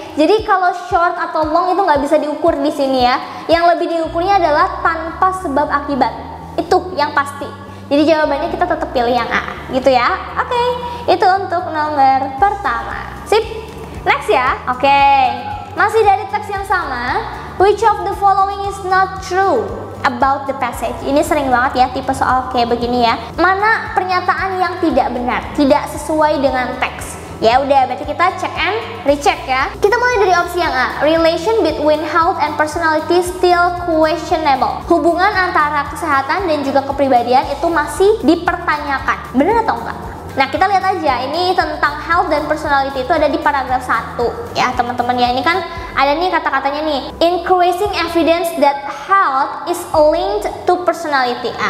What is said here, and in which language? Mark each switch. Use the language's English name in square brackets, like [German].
[Indonesian] Jadi kalau short atau long itu nggak bisa diukur di sini ya. Yang lebih diukurnya adalah tanpa sebab akibat, itu yang pasti. Jadi jawabannya kita tetap pilih yang A gitu ya. Oke, itu untuk nomor pertama. Sip, next ya. Oke, masih dari teks yang sama. [English] Which of the following is not true about the passage? [Indonesian] Ini sering banget ya tipe soal kayak begini ya. Mana pernyataan yang tidak benar, tidak sesuai dengan teks? Ya udah, berarti kita [English] check and recheck [Indonesian] ya. Kita mulai dari opsi yang A. [English] Relation between health and personality still questionable. [Indonesian] Hubungan antara kesehatan dan juga kepribadian itu masih dipertanyakan. Benar atau enggak? Nah, kita lihat aja, ini tentang health dan personality itu ada di paragraf 1 ya teman-teman ya. Ini kan ada nih kata-katanya nih, [English] increasing evidence that health is linked to personality.